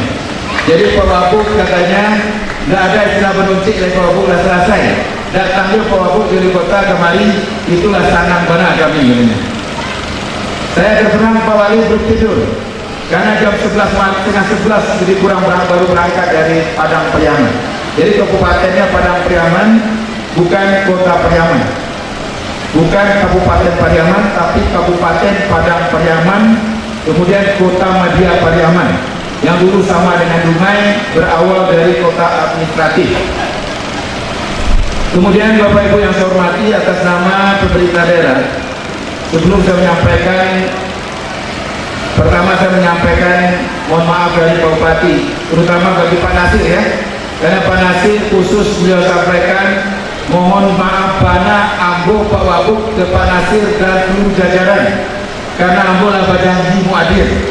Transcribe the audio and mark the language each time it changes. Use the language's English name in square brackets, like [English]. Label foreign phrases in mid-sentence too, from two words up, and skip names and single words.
[Indonesian] Jadi Pak Wabuk katanya tidak ada istilah beruncik dari Pak Wabuk sudah selesai. Datangnya Pak Wabuk dari kota kemari, [Minangkabau] itulah sanang benar kami. [Indonesian] Saya terserang Pak Wali bertidur karena jam 11 malam, setengah 11 jadi baru berangkat dari Padang Pariaman. Jadi kabupatennya Padang Pariaman, bukan kota Pariaman, bukan Kabupaten Pariaman, tapi Kabupaten Padang Pariaman, kemudian Kota Madya Pariaman, yang dulu sama dengan Dumai, berawal dari kota administratif. Kemudian Bapak Ibu yang saya hormati, atas nama pemerintah daerah, sebelum saya menyampaikan, pertama saya menyampaikan mohon maaf dari Pak Bupati, terutama bagi Pak Nasir ya, karena Pak Nasir khusus beliau sampaikan [Minangkabau] mohon maaf banyak ambo [Indonesian] Pak Wabuk ke Pak Nasir dan seluruh jajaran, [Minangkabau] karena ambo lah janji muadir.